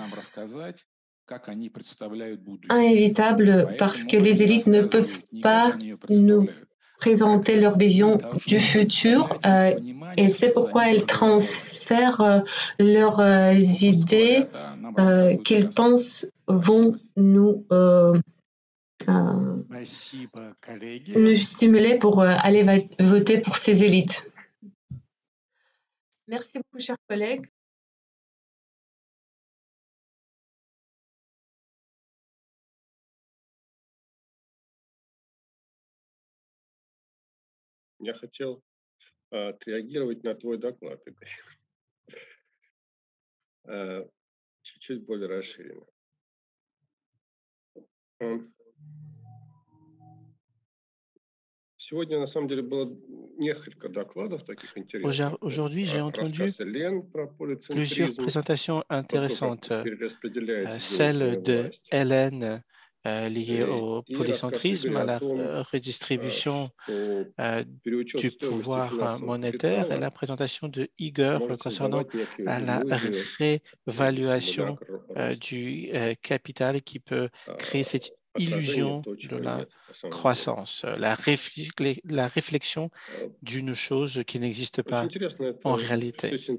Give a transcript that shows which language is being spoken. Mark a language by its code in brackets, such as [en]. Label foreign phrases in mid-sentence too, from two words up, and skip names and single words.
[fr] inévitable parce que les élites ne peuvent pas nous présenter leur vision du futur et c'est pourquoi elles transfèrent leurs idées qu'ils pensent vont nous stimuler pour aller voter pour ces élites. Merci beaucoup, chers collègues. [ru] Я хотел отреагировать на твой доклад, чуть-чуть более расширенно. Сегодня, на самом деле, было несколько докладов таких интересных. [fr] Aujourd'hui, j'ai entendu plusieurs présentations intéressantes. Celle de Hélène liée au polycentrisme, à la redistribution du pouvoir monétaire et la présentation de Igor concernant la réévaluation du capital qui peut créer cette illusion de la croissance, la réflexion d'une chose qui n'existe pas en réalité.